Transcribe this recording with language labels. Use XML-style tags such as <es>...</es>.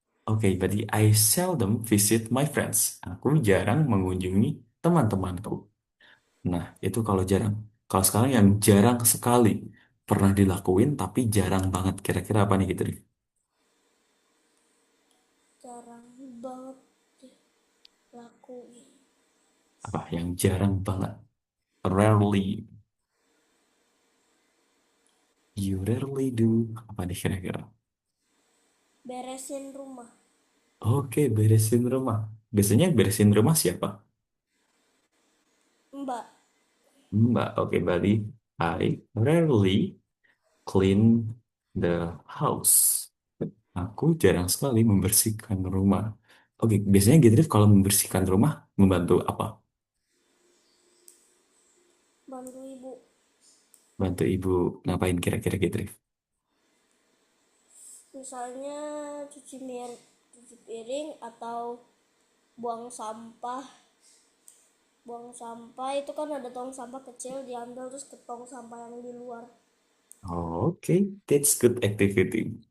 <id>Oke, berarti</id> <en>I seldom visit my friends.</en> <id>Aku jarang mengunjungi teman-temanku. Nah, itu kalau jarang. Kalau sekarang yang jarang sekali pernah dilakuin, tapi jarang banget. Kira-kira apa nih gitu? jarang banget lakuin. Apa yang jarang banget? Rarely.</id> <en>You rarely do. Apa nih kira-kira?</en> <id>Beresin rumah. Oke, beresin rumah. Biasanya beresin rumah siapa? Mbak. Mbak. Oke, berarti</id> <en>I rarely clean the house.</en> <id>Aku jarang sekali membersihkan rumah. Oke, biasanya Gitrif kalau membersihkan rumah membantu apa? Bantu ibu. Bantu ibu ngapain kira-kira Gitrif? Misalnya cuci piring atau buang sampah. Buang sampah itu kan ada tong sampah kecil, diambil terus ke tong sampah yang di luar.</id> <en>Oke, that's good activity.</en>